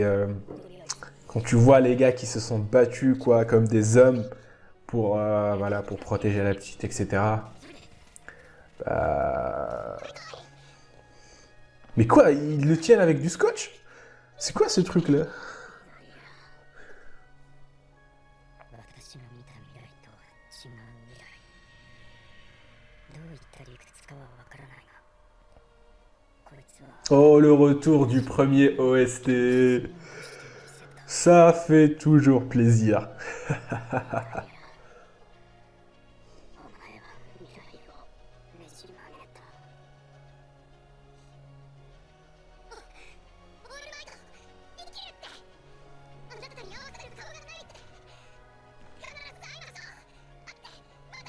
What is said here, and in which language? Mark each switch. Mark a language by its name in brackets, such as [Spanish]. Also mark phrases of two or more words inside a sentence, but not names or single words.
[French] quand tu vois les gars qui se sont battus, quoi, comme des hommes pour, voilà, pour protéger la petite, etc. Bah... Mais quoi, ils le tiennent avec du scotch? C'est quoi ce truc-là? [Japanese] 私が見た未来とは違う未来。どういった理屈かはわからないが、こいつは [French] Oh, le retour du premier OST. [Japanese] 残している線だ。 [French] Ça fait toujours plaisir. [Japanese] お前は未来をねじ曲げた。オールマイト、生きるって。あなたに合わせる顔がないって。必ず会いましょう。会ってまた。